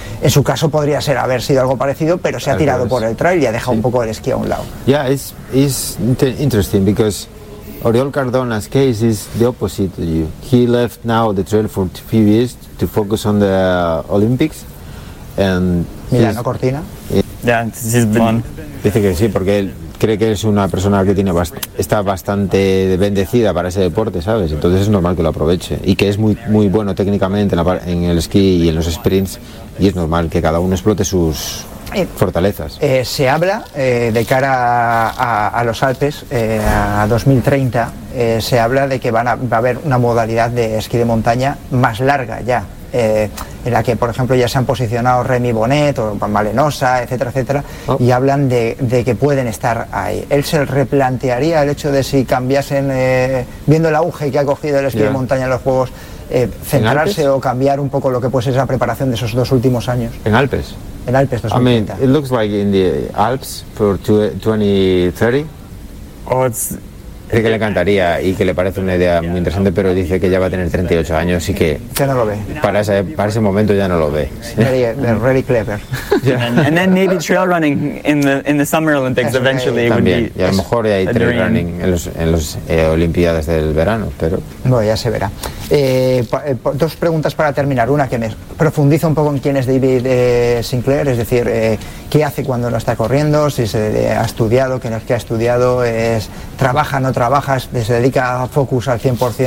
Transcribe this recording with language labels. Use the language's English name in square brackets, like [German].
[Spanish] En su caso podría ser haber sido algo parecido, pero se ha tirado por el trail y ha dejado un poco el esquí a un lado. [English] It's interesting because Oriol Cardona's case is the opposite to you. He left now the trail for a few years to focus on the Olympics. And Milano Cortina? Yeah, he's been. [Spanish] Dice que sí, porque él cree que es una persona que está bastante bendecida para ese deporte, ¿sabes? Entonces es normal que lo aproveche. Y que es muy, muy bueno técnicamente en el esquí y en los sprints. Y es normal que cada uno explote sus fortalezas. Se habla de cara a los Alpes, a 2030, se habla de que va a haber una modalidad de esquí de montaña más larga ya, en la que, por ejemplo, ya se han posicionado Remy Bonnet o Malenosa, etcétera, etcétera, y hablan de que pueden estar ahí. ¿Él se replantearía el hecho de si cambiasen, viendo el auge que ha cogido el esquí de montaña en los Juegos, centrarse o cambiar un poco lo que puede ser esa preparación de esos dos últimos años? ¿En Alpes? En Alpes, 2030. [English] I mean, it looks like in the Alps for 2030. [Spanish] Dice que le encantaría y que le parece una idea muy interesante, pero dice que ya va a tener 38 años y que ya no lo ve. Para ese momento ya no lo ve. [English] Really clever. Yeah. And then maybe trail running in the Summer Olympics eventually. [Spanish] También. [English] Would be, [Spanish] y a lo mejor ya hay trail running en las Olimpiadas del verano, pero bueno, ya se verá. Dos preguntas para terminar. Una que me profundiza un poco en quién es David Sinclair, es decir, qué hace cuando no está corriendo, si se ha estudiado, qué es que ha estudiado, trabaja, no trabaja, se dedica a focus al 100% okay.